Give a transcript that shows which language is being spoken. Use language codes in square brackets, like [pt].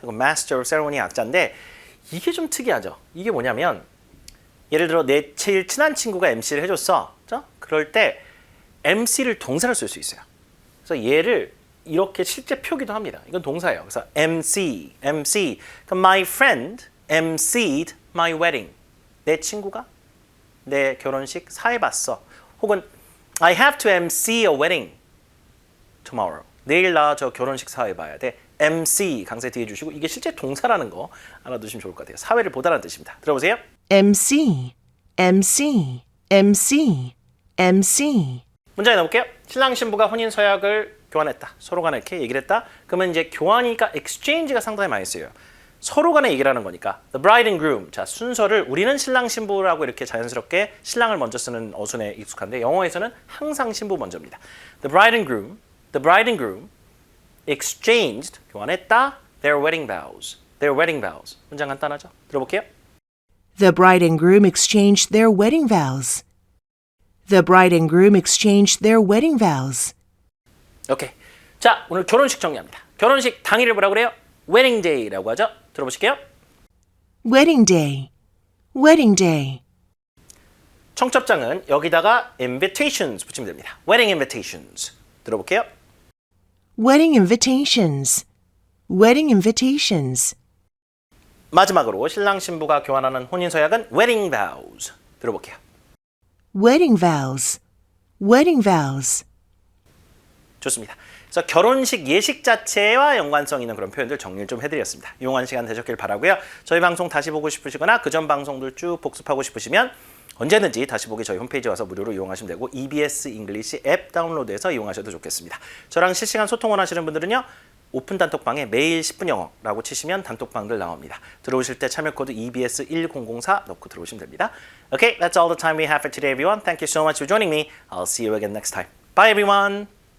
[ko] 이거 Master of Ceremony 약자인데 이게 좀 특이하죠. 이게 뭐냐면 예를 들어 내 제일 친한 친구가 MC를 해줬어. 그렇죠? 그럴 때 MC를 동사로 쓸 수 있어요. 그래서 얘를 이렇게 실제 표기도 합니다. 이건 동사예요. 그래서 MC. 그럼 [en] my friend MC'd my wedding. [ko] 내 친구가 내 결혼식 사회봤어. 혹은 [en] I have to MC a wedding tomorrow. [ko] 내일 나 저 결혼식 사회봐야 돼. MC 강세 뒤에 주시고 이게 실제 동사라는 거 알아두시면 좋을 것 같아요. 사회를 보다라는 뜻입니다. 들어보세요. [en] MC. MC. MC. MC. [ko] 문장에 넣어볼게요. 신랑 신부가 혼인 서약을 교환했다. 서로 간에 이렇게 얘기를 했다. 그러면 이제 교환이니까 exchange가 상당히 많이 쓰여요. 서로 간에 얘기를 하는 거니까 the bride and groom. 자, 순서를 우리는 신랑 신부라고 이렇게 자연스럽게 신랑을 먼저 쓰는 어순에 익숙한데 영어에서는 항상 신부 먼저입니다. [en] The bride and groom exchanged [ko] 교환했다. [en] their wedding vows. [ko] 문장 간단하죠? 들어볼게요. [en] The bride and groom exchanged their wedding vows. The bride and groom exchanged their wedding vows. [ko] 오케이. 자, 오늘 결혼식 정리합니다. 결혼식 당일을 뭐라고 그래요? wedding day라고 하죠. 들어보실게요. [en] Wedding day. Wedding day. [ko] 청첩장은 여기다가 invitations 붙이면 됩니다. [en] wedding invitations. [ko] 들어볼게요. [en] Wedding invitations. Wedding invitations. [ko] 마지막으로 신랑 신부가 교환하는 혼인 서약은 wedding vows. 들어볼게요. [en] Wedding vows. Wedding vows. [ko] 좋습니다. 그래서 결혼식 예식 자체와 연관성 있는 그런 표현들 정리를 좀 해드렸습니다. 유용한 시간 되셨길 바라고요. 저희 방송 다시 보고 싶으시거나 그전 방송들 쭉 복습하고 싶으시면 언제든지 다시 보기 저희 홈페이지 와서 무료로 이용하시면 되고 EBS 잉글리시 앱 다운로드해서 이용하셔도 좋겠습니다. 저랑 실시간 소통 원하시는 분들은요. 오픈 단톡방에 매일 10분 영어라고 치시면 단톡방들 나옵니다. 들어오실 때 참여 코드 EBS1004 넣고 들어오시면 됩니다. [en] Okay, that's all the time we have for today, everyone. Thank you so much for joining me. I'll see you again next time. Bye, everyone.